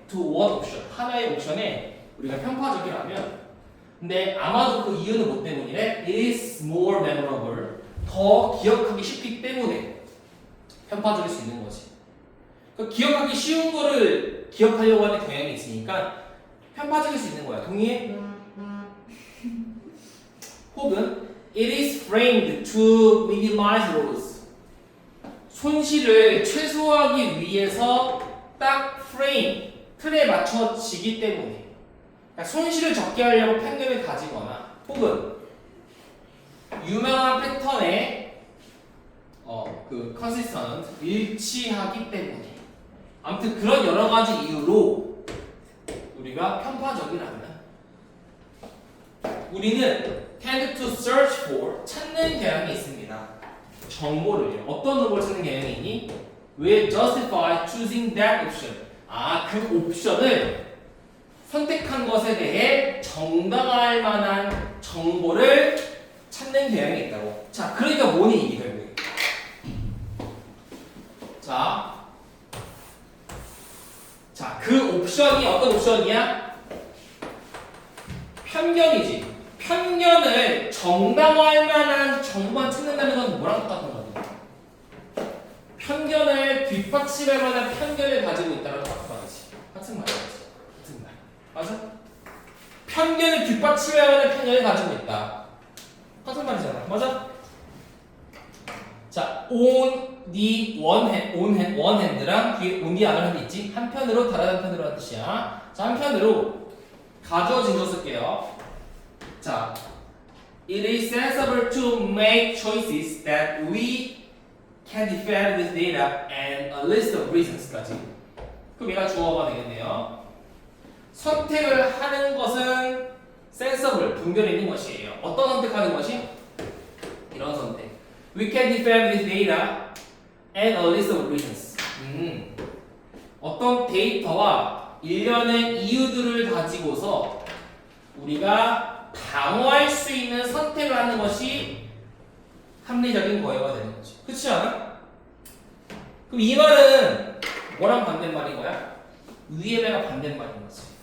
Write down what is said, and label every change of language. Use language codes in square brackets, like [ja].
[en] to one option, [ko] 하나의 옵션에 우리가 편파적이라면, 근데 아마도 그 이유는 뭐 때문이래? [en] It is more memorable, [ko] 더 기억하기 쉽기 때문에 편파적일 수 있는 거지. 그러니까 기억하기 쉬운 거를 기억하려고 하는 경향이 있으니까 편파적일 수 있는 거야. 동의해? [en] 혹은 it is framed to minimize loss. [ko] 손실을 최소화하기 위해서 딱 frame, 틀에 맞춰지기 때문에. 그러니까 손실을 적게 하려고 편견을 가지거나 혹은 유명한 패턴에 그 consistent, 일치하기 때문에. 아무튼 그런 여러 가지 이유로 우리가 편파적이라면 우리는 [en] tend to search for, [ko] 찾는 경향이 있습니다. 정보를. 어떤 정보를 찾는 경향이 있니? [en] will justify choosing that option. [ko] 그 옵션을 선택한 것에 대해 정당할 만한 정보를 찾는 경향이 있다고. 자, 그러니까 뭐니 이게 결국에. 자, 그 옵션이 어떤 옵션이야? 편견이지. 편견을 정당화할 만한 정보만 찾는다는 건 뭐랑 똑같은 거지? 편견을 뒷받침할 만한 편견을 가지고 있다는 똑같은 말이지. 같은 말이지. 같은 말. 맞아? 편견을 뒷받침할 만한 편견을 가지고 있다. 같은 말이잖아. 맞아? 자, [en] on the one hand [ko] 랑 뒤에 [en] on the other hand [ko] 있지? 한편으로 다른 한편으로 하는 뜻이야. 자, 한편으로 가져진 거 쓸게요. [en] 자, it is sensible to make choices that we can defend with data and a list of reasons까지. [ko] 그럼 얘가 주어가 되겠네요. 선택을 하는 것은 sensible, 분별이 있는 것이에요. 어떤 선택하는 것이? 이런 선택. [en] We can defend with data and a list of reasons. [ko] 어떤 데이터와 일련의 이유들을 가지고서 우리가 방어할 수 있는 선택을 하는 것이 합리적인 거예요가 되는 거지. 그렇지 않아? 그럼 이 말은 뭐랑 반대말인 거야? 위의 말과 반대말인 거지.